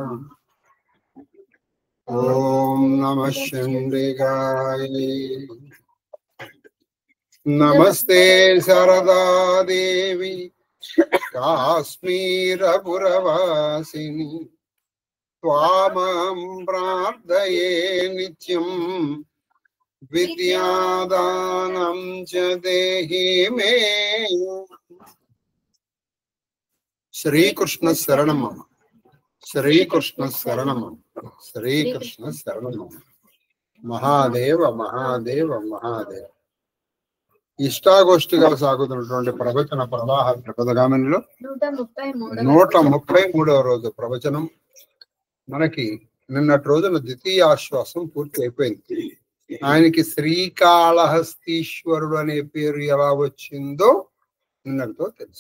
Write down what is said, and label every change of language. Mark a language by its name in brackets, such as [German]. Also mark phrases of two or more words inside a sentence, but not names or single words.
[Sanskrit] ओम नमः चंडिकाय नमस्ते शारदा देवी काश्मीरपुरवासिनी त्वामहं प्रार्थये नित्यं विद्यादानं च देहि मे। श्रीकृष्ण शरणं मम, श्रीकृष्ण शरणं मम, श्रीकृष्ण शरणं मम। महादेव महादेव महादेव। [Telugu] ఇష్టాగోష్ఠిగా సాగుతున్నటువంటి ప్రవచన ప్రవాహ ప్రపదగామినిలో 133వ రోజు ప్రవచనం. మనకి నిన్నటి రోజున ద్వితీయ ఆశ్వాసం పూర్తి అయిపోయింది. ఆయనకి శ్రీకాళహస్తీశ్వరుడు అనే పేరు ఎలా వచ్చిందో నిన్నటితో తెలుసు.